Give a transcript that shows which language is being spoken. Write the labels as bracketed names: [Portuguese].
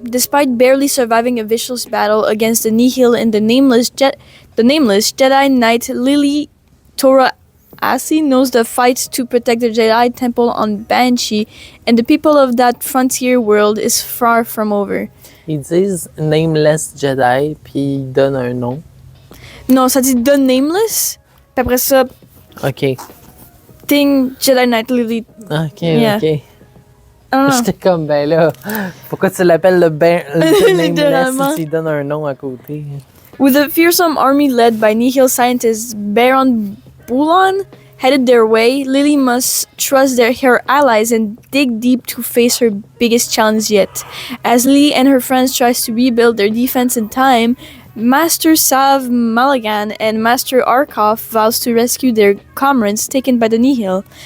[English] Despite barely surviving a vicious battle against the Nihil and the nameless Jedi Knight Lily Toraasi knows the fight to protect the Jedi Temple on Banshee and the people of that frontier world is far from over. [French] Ils disent Nameless Jedi, puis ils donnent un nom. Non, ça dit The Nameless, puis après ça... OK. [English] Thing Jedi Knight Lily. OK, Yeah. OK. [French] J'étais comme, ben là, pourquoi tu l'appelles le Nameless si tu donnes un nom à côté? [English] With a fearsome army led by Nihil scientist Baron Bulan, headed their way, Lily must trust her allies and dig deep to face her biggest challenge yet. As Lee and her friends tries to rebuild their defense in time, Master Sav Malagan and Master Arkoff vows to rescue their comrades taken by the Nihil.